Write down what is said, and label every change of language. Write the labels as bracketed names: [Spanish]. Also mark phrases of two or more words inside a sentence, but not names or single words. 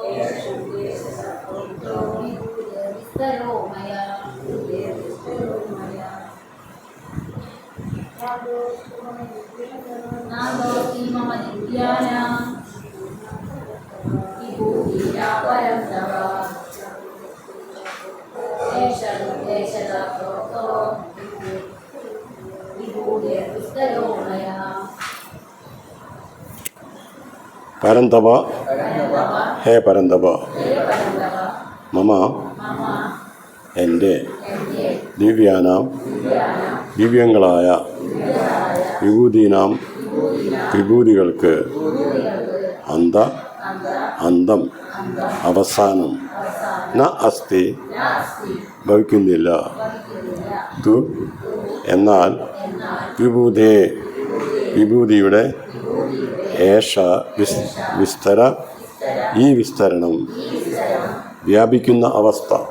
[Sanskrit] विभूतेर्विस्तरो मया नान्दोऽस्ति मम दिव्यानां विभूतीनां परन्तप एषदुद्देशदा प्रोक्तो विभूतेर्विस्तरो मया परन्तप हे परन्तप मम എൻ്റെ ദിവ്യാനാം ദിവ്യങ്ങളായ വിഭൂതീനാം വിഭൂതികൾക്ക് [Malayalam] അന്തം അവസാനം ന അസ്തി ഭവിക്കുന്നില്ല തു എന്നാൽ വിഭൂതിയുടെ ഏഷ വിസ്തര ഈ വിസ്തരണം വ്യാപിക്കുന്ന അവസ്ഥ